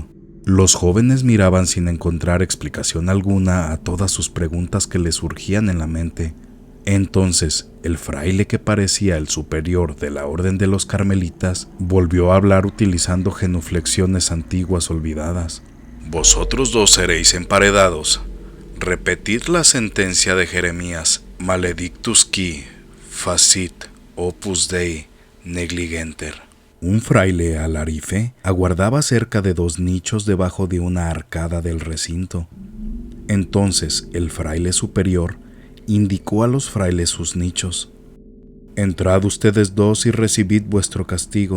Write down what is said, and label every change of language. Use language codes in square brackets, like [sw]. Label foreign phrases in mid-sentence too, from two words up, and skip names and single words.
[es] Los jóvenes miraban sin encontrar explicación alguna a todas sus preguntas que les surgían en la mente. Entonces, el fraile, que parecía el superior de la orden de los carmelitas, volvió a hablar utilizando genuflexiones antiguas olvidadas. «Vosotros 2 seréis emparedados. Repetid la sentencia de Jeremías: [la] maledictus qui facit opus Dei negligenter». [es] Un fraile alarife aguardaba cerca de 2 nichos debajo de una arcada del recinto. Entonces el fraile superior indicó a los frailes sus nichos. «Entrad ustedes 2 y recibid vuestro castigo».